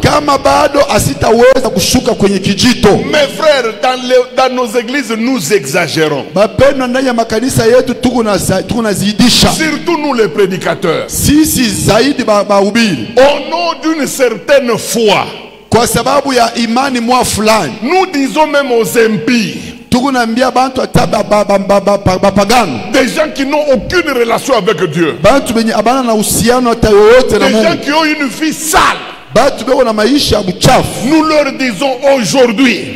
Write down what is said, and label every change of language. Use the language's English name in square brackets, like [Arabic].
[Swahili] kama bado asitaweza kushuka kwenye kijito. [French] Mes frères, dans nos églises, nous exagérons. [Swahili] Bapendwa, ndani ya makanisa yetu tuko nazidisha [French] Surtout nous les prédicateurs. [Swahili] sisi zaidi bahubiri, [French] Au nom d'une certaine foi, [Swahili] kwa sababu ya imani mwa fulani. [French] nous disons même aux impies, [Swahili] Tuko naambia bantu hata bapagano, [French] des gens qui n'ont aucune relation avec Dieu, [Swahili] bantu benye abana na uhusiano hata yoyote na [French] des gens [Swahili] Mungu, [French] qui ont une vie sale, [Swahili] bantu beko na maisha ya buchafu. [French] nous leur disons aujourd'hui,